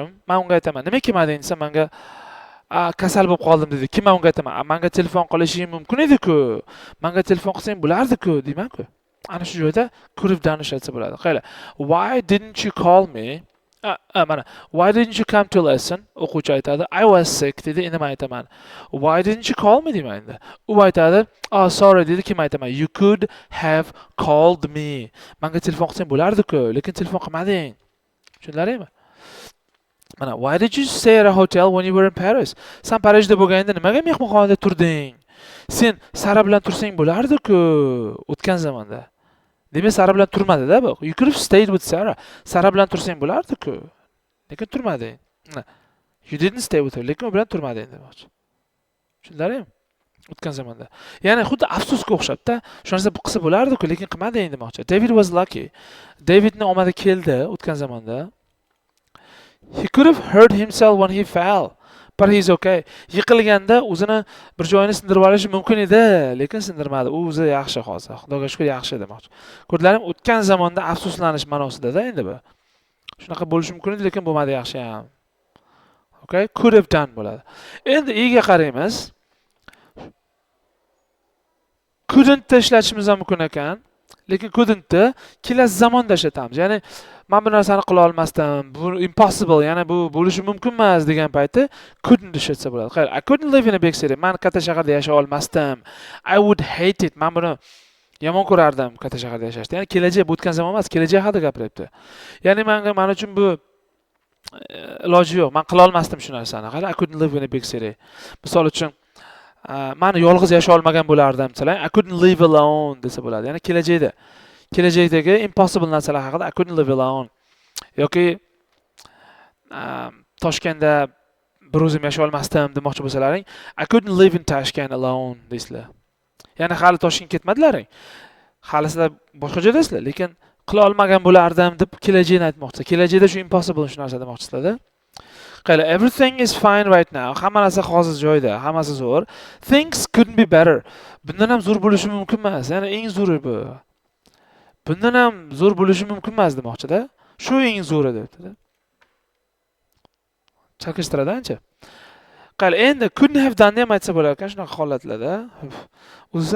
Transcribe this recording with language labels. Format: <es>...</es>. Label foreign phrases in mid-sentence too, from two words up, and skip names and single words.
<uz>Men unga aytaman, "Nima kelmading?" desa, menga kasal bo'lib qoldim dedi. Kim unga aytaman, "Menga telefon qilishing mumkin edi-ku. Menga telefon qilsang bo'lardi-ku" deyman-ku. Ana shu joyda</uz> <en>could have done</en> <uz>ishlatsa bo'ladi. Qayla.</uz> <en>Why didn't you call me? Mana why didn't you come to lesson?</en> <uz>O'quvchi aytadi,</uz> <en>I was sick</en> <uz>dedi. Endi men aytaman,</uz> <en>why didn't you call me</en> <uz>deyman endi. U aytadi,</uz> <en>oh sorry</en> <uz>dedi. Kim aytaman,</uz> <en>you could have called me.</en> <uz>Menga telefon qilsang bo'lardi-ku, lekin telefon qilmading. Tushundilaringmi?</uz> <en>Mana why did you stay at a hotel when you were in Paris?</en> <uz>Sen Parijda bo'lganda nimaga mehmonxonada turding? Sen Sara bilan tursang bo'lardi-ku o'tgan zamonda. Demak, Sara bilan turmadi-da bu.</uz> <en>You could have stayed with Sarah.</en> <uz>Sara bilan tursang bo'lardi-ku. Lekin turmading.</uz> <en>You didn't stay with her.</en> <uz>Lekin u bilan turmading demoqchi. Tushundilaringmi? O'tgan zamonda. Ya'ni xuddi afsusga o'xshab-da. Shu narsa qilsa bo'lardi-ku, lekin qilmading demoqchi.</uz> <en>David was lucky.</en> <uz>Davidning omadi keldi o'tgan zamonda.</uz> <en>He could have hurt himself when he fell. But he's okay.</en> <uz>Yiqilganda o'zini bir joyini sindirib olishi mumkin edi, lekin sindirmadi. U o'zi yaxshi hozir. Xudoga shukr yaxshi demoqchi. Ko'rdilarim, o'tgan zamonda afsuslanish ma'nosida-da endi bu. Shunaqa bo'lishi mumkin edi, lekin bo'lmadi yaxshi ham. Okay?</uz> <en>Could have done</en> <uz>bo'ladi. Endi iga qaraymiz. Couldn't ishlatishimiz ham mumkin ekan, lekin couldn't kelasi zamonda ishlatamiz. Ya'ni men bu narsani qila olmasdim, bu impossible, ya'ni bu bo'lishi mumkin emas degan payti couldn't ishlatsa bo'ladi. Qayli,</uz> <en>I couldn't live in a big city.</en> <uz>Men katta shaharda yashay olmasdim.</uz> <en>I would hate it.</en> <uz>Men buni yomon ko'rardim katta shaharda yashashni. Ya'ni kelajak, bu o'tgan zamon emas, kelajak haqida gapiryapti. Ya'ni men uchun bu iloji yo'q. Men qila olmasdim shu narsani. Qayli,</uz> <en>I couldn't live in a big city.</en> <uz>Misol uchun meni yolg'iz yashay olmagan bo'lardim desalar,</uz> <en>I couldn't live alone</en> <uz>desa bo'ladi. Ya'ni kelajakdagi impossible narsalar haqida</uz> <en>I couldn't live alone.</en> <uz>Yoki Toshkentda bir o'zim yashay olmasdim demoqchi bo'lsalaring,</uz> <en>I couldn't live in Tashkent alone deysizlar.</en> <uz>Ya'ni hali Toshkentga ketmadilaring. Hali sizlar boshqa joydasizlar, lekin qila olmagan bo'lardim deb kelajakni aytmoqchi. Kelajakda shu impossible shu narsa demoqchisizlar-da. Qayla,</uz> <en>everything is fine right now.</en> <uz>Hamma narsa hozir joyida, hammasi zo'r.</uz> <en>Things couldn't be better.</en> <uz>Bundan ham zo'r bo'lishi mumkin emas. Ya'ni eng zo'ri bu. Bundan ham zo'r bo'lishi mumkin emas demoqchi-da. Shu eng zo'ri debdi-da. Chakishtiradi ancha. Qayla, endi</uz> <en>couldn't have done</en> <uz>ham aytsa bo'lar ekan shunaqa holatlarda. O'zi chuqurlashdi, ko'rdilar.</uz>